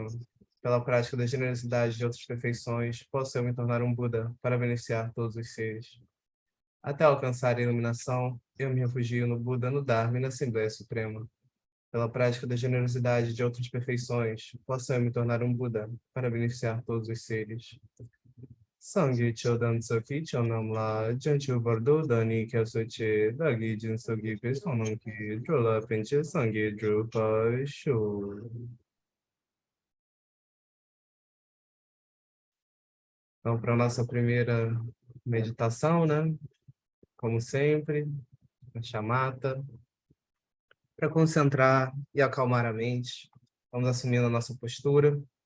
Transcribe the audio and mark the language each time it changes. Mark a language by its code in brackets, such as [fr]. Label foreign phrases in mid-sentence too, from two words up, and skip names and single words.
[pt] Pela prática da generosidade de outras perfeições, posso eu me tornar um Buda para beneficiar todos os seres. Até alcançar a iluminação, eu me refugio no Buda, no Dharma e na Assembleia Suprema. Pela prática da generosidade de outras perfeições, posso eu me tornar um Buda para beneficiar todos os seres. [bo] སངས་རྒྱས་ཆོས་དང་ཚོགས་ཀྱི་མཆོག་རྣམས་ལ། བྱང་ཆུབ་བར་དུ་བདག་ནི་སྐྱབས་སུ་མཆི། བདག་གིས་སྦྱིན་སོགས་བགྱིས་པའི་བསོད་ནམས་ཀྱིས། འགྲོ་ལ་ཕན་ཕྱིར་སངས་རྒྱས་འགྲུབ་པར་ཤོག. [pt] Então, para a nossa primeira meditação, né? Como sempre, a chamata. Para concentrar e acalmar a mente, vamos assumindo a nossa postura.